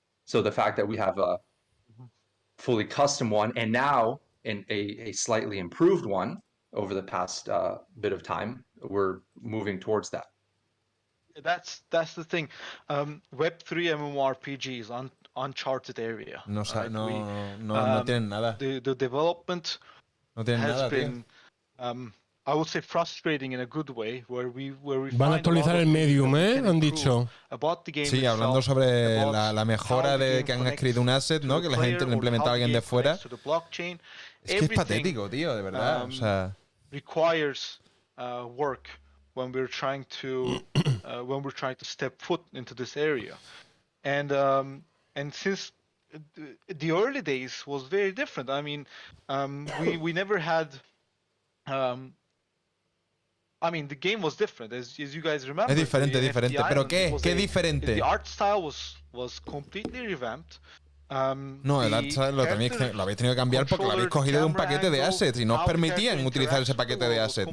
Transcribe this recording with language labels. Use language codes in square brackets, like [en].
[en] So the fact that we have a fully custom one and now in a slightly improved one over the past bit of time, we're moving towards that. That's the thing. Web3 MMORPG is uncharted area. [es] No tienen nada. [en] The development has been, I would say, frustrating in a good way, where we [es] Van a actualizar el medium, han dicho. Sí, hablando sobre la mejora de que han escrito un asset, ¿no? Que la gente lo ha implementado a alguien de fuera. Es que es patético, tío, de verdad. O sea, [en] requires work when we're trying to step foot into this area, and since the early days was very different. I mean, we never had. I mean, the game was different, as you guys remember. [es] Es diferente, pero ¿qué? ¿Qué diferente? [en] The art style was completely revamped. [es] No, el art style lo habéis tenido que cambiar porque lo habéis cogido de un paquete de assets y no os permitían utilizar ese paquete de assets.